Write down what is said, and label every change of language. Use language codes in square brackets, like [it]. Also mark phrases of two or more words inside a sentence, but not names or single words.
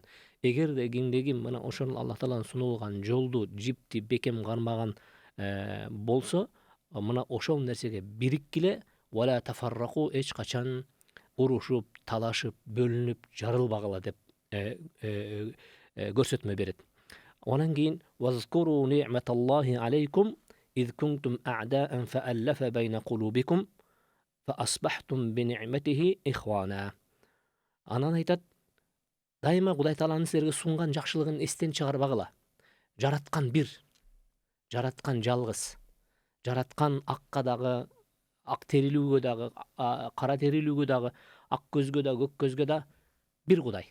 [ky] Эгерде кимдеги мына ошол Аллах Тааланын сунулган жолду, жипти бекем кармаган болсо, мына ошол нерсеге бириккиле [ar] ولا تفرقوا, [ky] эч качан урушуп, талашып, бөлүнүп жарылбагыла деп көрсөтмө берет. Анан кийин [ar] واذكروا نعمة الله عليكم إذ كنتم أعداء فألف بين قلوبكم فأصبحتم بنعمته إخوانا. [ky] Анан айтат, дайыма Кудай Тааланын силерге сунган жакшылыгын эстен чыгарбагыла. Жараткан бир, жараткан жалгыз, жараткан акка дагы, ак терилүүгө дагы, кара терилүүгө дагы, ак көзгө да, көк көзгө да бир Кудай.